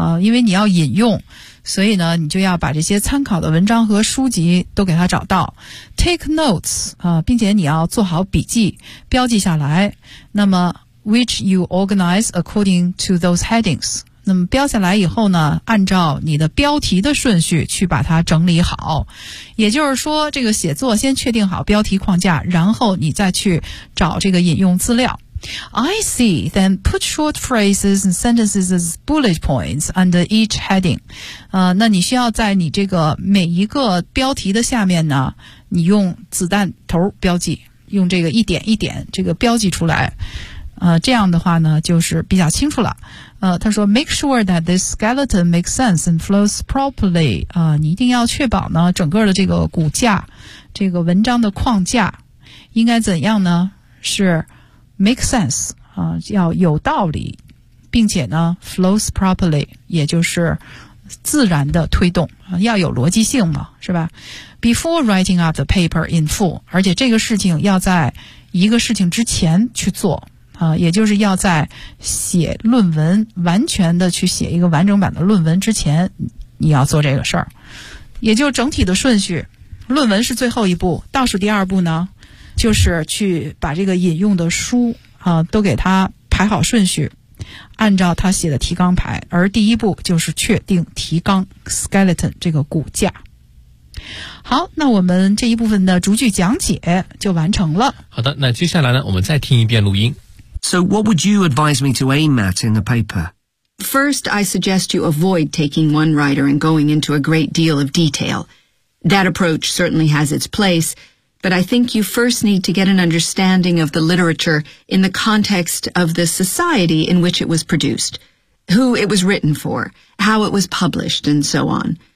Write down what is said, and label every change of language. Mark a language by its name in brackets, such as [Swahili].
[Chinese] 因为你要引用，所以呢你就要把这些参考的文章和书籍都给它找到 [English] take notes [Chinese] 并且你要做好笔记标记下来，那么 [English] which you organize according to those headings， [Chinese] 那么标下来以后呢，按照你的标题的顺序去把它整理好，也就是说这个写作先确定好标题框架，然后你再去找这个引用资料。 [English] I see. Then put short phrases and sentences as bullet points under each heading. [Chinese] 那你需要在你这个每一个标题的下面呢，你用子弹头标记，用这个一点一点这个标记出来。这样的话呢就是比较清楚了。他说 [English] make sure that this skeleton makes sense and flows properly. [Chinese] 你一定要确保呢整个的这个骨架，这个文章的框架应该怎样呢，是 [English] make sense, [Chinese] 要有道理，并且呢 [English] flows properly, [Chinese] 也就是自然的推动，要有逻辑性嘛，是吧？ [English] Before writing up the paper in full, [Chinese] 而且这个事情要在一个事情之前去做。也就是要在写论文，完全的去写一个完整版的论文之前，你要做这个事儿。也就是整体的顺序，论文是最后一步，倒数第二步呢，就是去把这个引用的书都给它排好顺序，按照他写的提纲排。而第一步就是确定提纲 skeleton 这个骨架。好，那我们这一部分的逐句讲解就完成了。好的，那接下来呢，我们再听一遍录音。 [English] So what would you advise me to aim at in the paper? First, I suggest you avoid taking one writer and going into a great deal of detail. That approach certainly has its place, but I think you first need to get an understanding of the literature in the context of the society in which it was produced, who it was written for, how it was published, and so on.